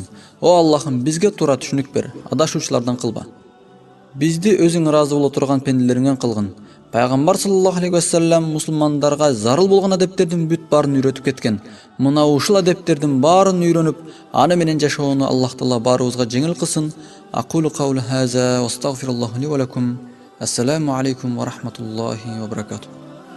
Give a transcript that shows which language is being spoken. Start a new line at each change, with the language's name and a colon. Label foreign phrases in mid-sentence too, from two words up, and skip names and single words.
Kyrgyz: О Аллахым, бизге туура түшүнүк бер, адашуучулардан кылба. Бизди өзүң ыраазы боло турган пенделериңден кылгын. Пайгамбар
Arabic: صلى الله عليه وسلم
Kyrgyz: мусулмандарга зарыл болгон адептердин бүт баарын үйрөтүп кеткен. Мына ушул адептердин баарын үйрөнүп, аны менен жашоону Аллах Таала баарыбызга жеңил кылсын.
Arabic: أقول قولي هذا وأستغفر الله لي ولكم. السلام عليكم ورحمة الله وبركاته.